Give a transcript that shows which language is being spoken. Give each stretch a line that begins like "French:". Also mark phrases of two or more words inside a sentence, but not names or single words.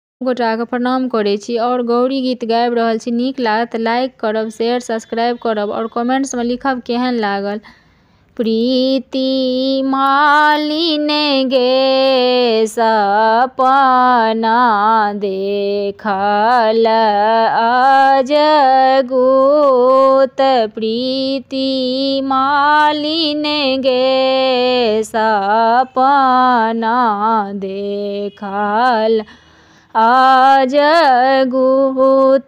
Maithili: गोटाके प्रणाम करै छी और गौरी गीत गाबि रहल छी। नीक लागत लाइक करब,
English: share subscribe
Maithili: करब और कमेंट्समे लिखब केहन लागल। प्रीति मालिन गे सपना देखल अजगुत, प्रीति मालिन गे सपना देखल अजगुत।